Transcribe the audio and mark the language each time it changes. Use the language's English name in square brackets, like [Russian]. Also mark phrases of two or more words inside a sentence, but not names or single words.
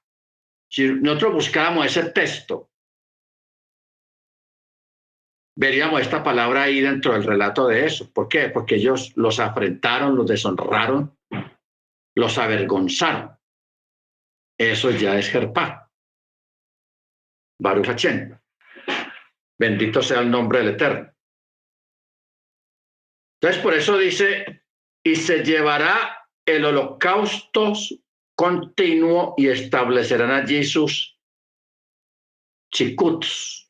[Spanish] Si nosotros buscáramos ese texto, veríamos esta palabra ahí dentro del relato de eso. ¿Por qué? Porque ellos los afrentaron, los deshonraron, los avergonzaron. Eso ya es jerpá. [Hebrew] ברוך השם. [Spanish] Bendito sea el nombre del Eterno. Entonces, por eso dice, y se llevará el holocausto continuo y establecerán allí sus chicuts.